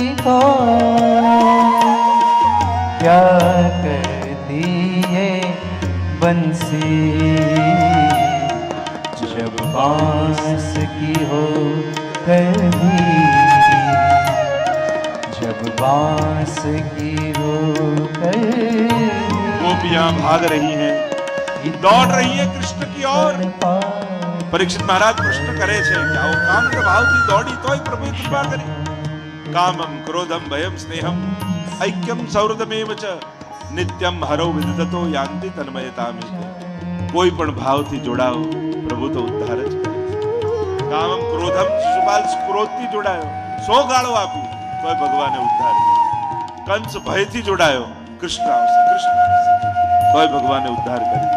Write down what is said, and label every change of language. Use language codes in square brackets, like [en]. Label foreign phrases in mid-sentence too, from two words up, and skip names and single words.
[hi] तो क्या करती ये बंसी जब बांस की हो कभी, जब बांस की हो कभी। गोपियां भाग रही हैं, दौड़ रही है कृष्ण की ओर। [gu] પરીક્ષિત મહારાજ પ્રશ્ન કરે છે કે આવો કામ ભાવથી દોડી તોય પ્રભુએ કૃપા કરી। [sa] कामम क्रोधम भयम स्नेहम ऐक्यम सौहृदमेव च नित्यम हरो विदतो यांति तन्मयतामि। [gu] કોઈ પણ ભાવથી જોડાઓ પ્રભુ તો ઉદ્ધાર જ કરે। [sa] कामम क्रोधम [gu] શિશુપાલ ક્રોધથી જોડાયો, 100 ગાળો આપી તોય ભગવાને ઉદ્ધાર કર્યો। કંસ ભયથી જોડાયો, કૃષ્ણ આવશે કૃષ્ણ આવશે તોય ભગવાને ઉદ્ધાર કરી।